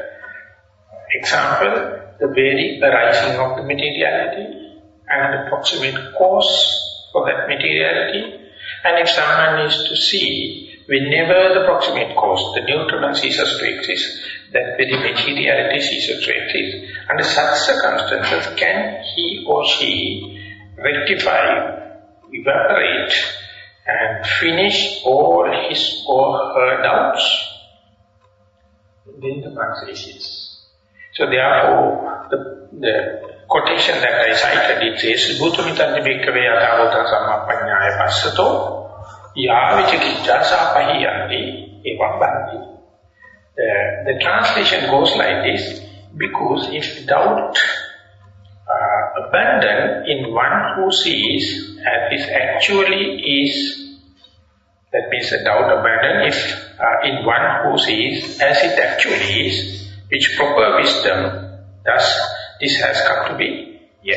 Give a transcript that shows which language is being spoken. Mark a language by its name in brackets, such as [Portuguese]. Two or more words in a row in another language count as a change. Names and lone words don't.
[English] example, the very arising of the materiality and the proximate cause for that materiality, and if someone is to see, whenever the proximate cause, the nutriment ceases to exist, that very materiality ceases to exist, under such circumstances, can he or she rectify, evaporate, and finish all his or her doubts? Then the monk says yes. So therefore, the quotation that I cited, it says, [Pali] Bhutamitanti bhikkhave yathabhutam sammappaññāya passato yāvichikicca sāpahiyanti evam bhanti. [English] The translation goes like this, because if doubt abandon in one who sees as this actually is, that means the doubt abandon if in one who sees as it actually is, which proper wisdom, thus this has come to be, yes.